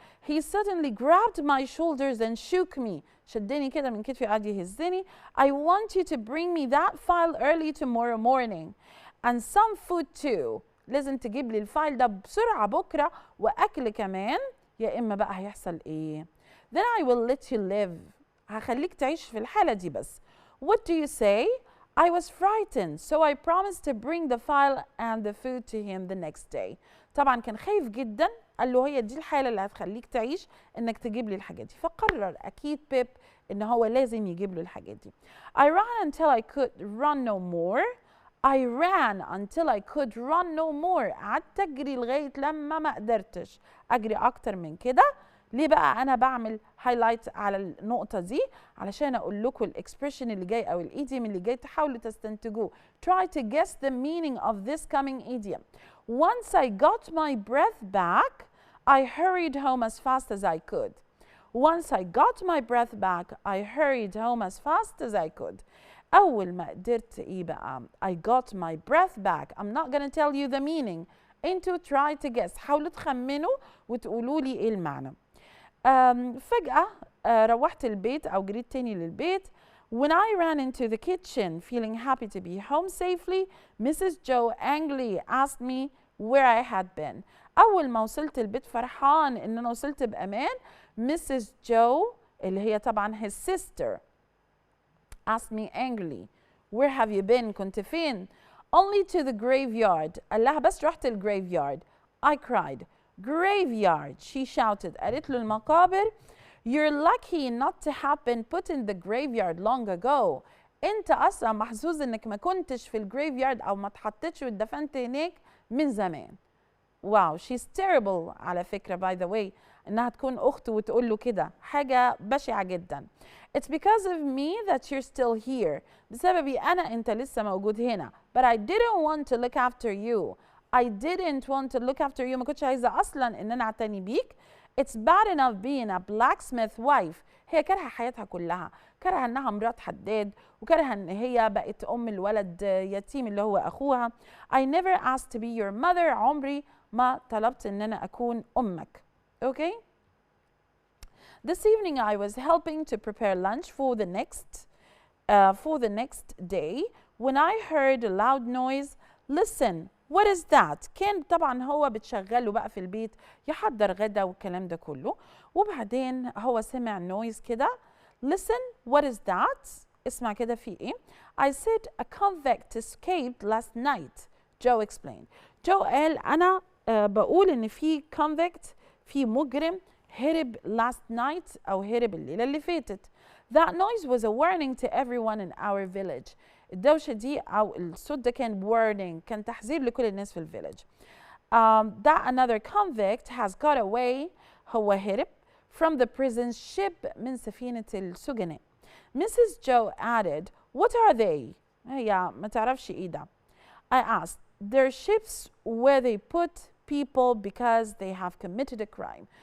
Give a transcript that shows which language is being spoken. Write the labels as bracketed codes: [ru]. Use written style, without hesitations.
[en] He suddenly grabbed my shoulders and shook me. [ar] شدني كده من كتفي وقعد يهزني. [en] I want you to bring me that file early tomorrow morning and some food too. [ar] لازم تجيب لي الفايل ده بسرعة بكرة وأكل كمان، يا إما بقى هيحصل إيه؟ [en] Then I will let you live. [ar] هخليك تعيش في الحالة دي بس. [en] What do you say? I was frightened, so I promised to bring the file and the food to him the next day. [ar] طبعا كان خايف جدا، قال له هي دي الحالة اللي هتخليك تعيش انك تجيب لي الحاجات دي، فقرر اكيد بيب ان هو لازم يجيب له الحاجات دي. [en] I ran until I could run no more. I ran until I could run no more. [ar] قعدت اجري لغاية لما ما قدرتش اجري اكتر من كده. ليه بقى انا بعمل هايلايت على النقطه دي؟ علشان اقول لكم الاكسبريشن اللي جاي او الايديوم اللي جاي تحاولوا تستنتجوه. [en] Try to guess the meaning of this coming idiom. Once I got my breath back, I hurried home as fast as I could. Once I got my breath back, I hurried home as fast as I could. [ar] اول ما قدرت ايه بقى؟ [en] I got my breath back. I'm not gonna tell you the meaning. انتوا try to guess. [ar] حاولوا تخمنوا وتقولوا لي ايه المعنى. فجأة روحت البيت أو جريت تاني للبيت. [en] When I ran into the kitchen feeling happy to be home safely, Mrs. Joe angrily asked me where I had been. [ar] أول ما وصلت البيت فرحان إن أنا وصلت بأمان، Mrs. Joe اللي هي طبعا [en] his sister asked me angrily. Where have you been? [ar] كنت فين? [en] Only to the graveyard. [ar] قال لها بس رحت الgraveyard. [en] I cried. Graveyard, she shouted. [ar] قالت له المقابر. [en] You're lucky not to have been put in the graveyard long ago. [ar] انت اصلا محظوظ انك ما كنتش في الجريفيارد او ما اتحطتش واتدفنت هناك من زمان. واو, [en] she's terrible [ar] على فكرة [en] by the way [ar] انها تكون اخته وتقول له كده، حاجة بشعة جدا. [en] It's because of me that you're still here. [ar] بسببي انا انت لسه موجود هنا. [en] But I didn't want to look after you. I didn't want to look after you. [ar] ما كنتش عايزة اصلا ان انا اعتني بيك. [en] It's bad enough being a blacksmith wife. [ar] هي كارهة حياتها كلها، كارهة انها مرات حداد، وكارهة ان هي بقت ام الولد يتيم اللي هو اخوها. [en] I never asked to be your mother. [ar] عمري ما طلبت ان انا اكون امك. [en] Okay? This evening I was helping to prepare lunch for the next day when I heard a loud noise. Listen, what is that? [ar] كان طبعا هو بتشغله بقى في البيت يحضر غدا والكلام ده كله، وبعدين هو سمع نويز كده. [en] Listen, what is that? [ar] اسمع كده في ايه؟ [en] I said a convict escaped last night. Joe explained. [ar] Joe قال أنا بقول إن في convict، في مجرم هرب [en] last night [ar] أو هرب الليلة اللي فاتت. [en] That noise was a warning to everyone in our village. [ar] الدوشة دي أو الصوت ده كان warning، كان تحذير لكل الناس في الفيلج. [en] That another convict has got away. [ar] هو هرب [en] from the prison ship [ar] من سفينة السجناء. [en] Mrs. Joe added, what are they? [ar] هي ما تعرفش إيه ده. [en] I asked, they're ships where they put people because they have committed a crime.